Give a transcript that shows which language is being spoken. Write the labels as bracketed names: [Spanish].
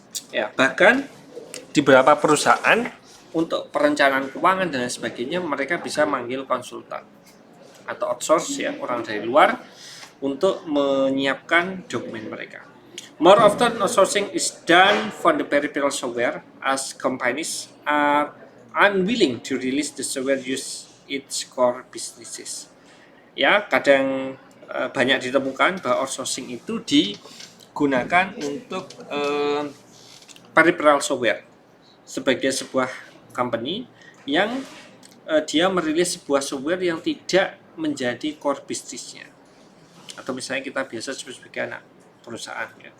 [Indonesian] Ya, bahkan di beberapa perusahaan untuk perencanaan keuangan dan sebagainya mereka bisa manggil konsultan atau outsource, ya, orang dari luar untuk menyiapkan dokumen mereka. [English] More often outsourcing is done for the peripheral software as companies are unwilling to release the software use its core businesses. [Indonesian] Ya, kadang banyak ditemukan bahwa outsourcing itu digunakan untuk peripheral software sebagai sebuah company yang dia merilis sebuah software yang tidak menjadi core bisnisnya, atau misalnya kita biasa sebut sebagai anak perusahaan, ya.